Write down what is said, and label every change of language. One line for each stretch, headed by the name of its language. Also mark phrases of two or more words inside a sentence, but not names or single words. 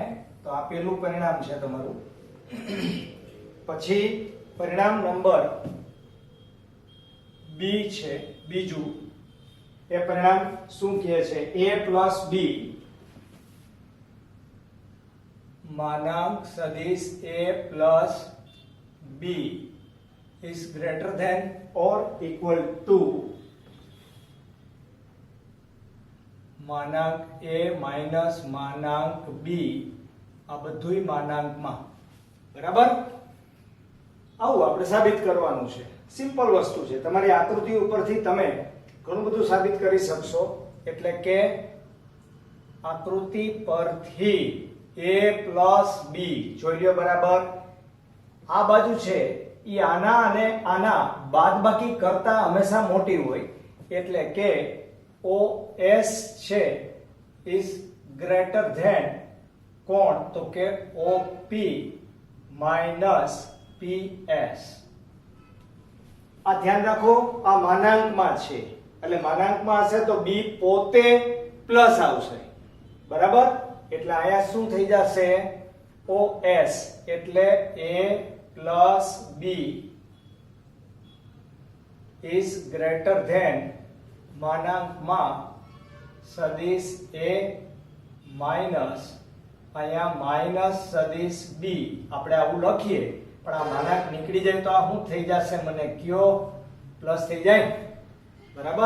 Gujarati: તો આ પહેલું પરિણામ છે તમારું. પછી પરિણામ નંબર બી છે બીજું. એ પરિણામ શું કહે છે? a પ્લસ બી માનાંક સદિશ a પ્લસ બી
English: is greater than or equal to
Gujarati: માનાંક a માઇનસ માનાંક b. આ બધુંય માનાંકમાં. બરાબર? આવું આપણે સાબિત કરવાનું છે. સિમ્પલ વસ્તુ છે. તમારી આકૃતિ ઉપરથી તમે ઘણું બધું સાબિત કરી શકશો. એટલે કે આકૃતિ પરથી a પ્લસ b જોઈ લો. બરાબર? આ બાજુ છે ઈ આના અને આના બાદબાકી કરતા હંમેશા મોટી હોય. એટલે કે OS છે
English: is greater than
Gujarati: કોણ? તો કે OP minus PS. આ ધ્યાન રાખો, આ માનાંકમાં છે એટલે માનાંકમાં હશે તો b પોતે પ્લસ આવશે. બરાબર? એટલે અહીંયા શું થઈ જશે? OS એટલે
English: a plus b is greater than
Gujarati: માનાંકમાં સદિશ a માઇનસ અહીંયા માઇનસ સદિશ b. આપણે આવું લખીએ પણ આ માનાંક નીકળી જાય તો આ શું થઈ જશે? મને કયો? પ્લસ થઈ જાય. બરાબર?